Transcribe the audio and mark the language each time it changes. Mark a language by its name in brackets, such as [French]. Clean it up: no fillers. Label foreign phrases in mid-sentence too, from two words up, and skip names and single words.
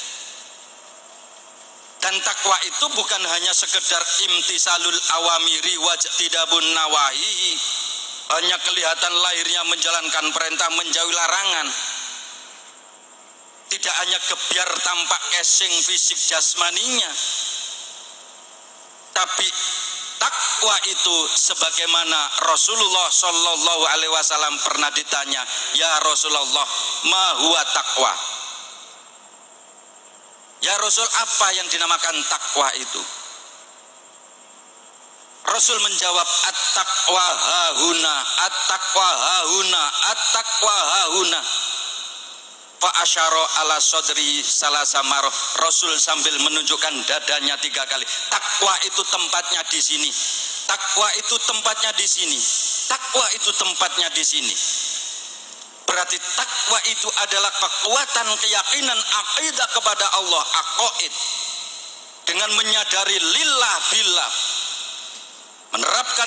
[Indonesian] Dan takwa itu bukan hanya sekedar [Arabic] امتثال الأوامر واجتناب النواهي, [Indonesian] hanya kelihatan lahirnya menjalankan perintah menjauhi larangan, tidak hanya gebyar tampak casing fisik jasmaninya, tapi takwa itu sebagaimana [Arabic] رسول الله صلى الله عليه وسلم [Indonesian] pernah ditanya, [Arabic] يا رسول الله ما هو التقوى? يا رسول, [Indonesian] apa yang dinamakan takwa itu? Rasul menjawab, [Arabic] التقوى هاهنا التقوى هاهنا التقوى هاهنا. فأشار إلى صدره ثلاث مرات. [Indonesian] Rasul sambil menunjukkan dadanya 3 kali. Takwa itu tempatnya di sini. Takwa itu tempatnya di sini. Takwa itu tempatnya di sini. Berarti takwa itu adalah kekuatan keyakinan akidah kepada Allah, aqaid, dengan menyadari [Arabic] لله بالله, [Indonesian] menerapkan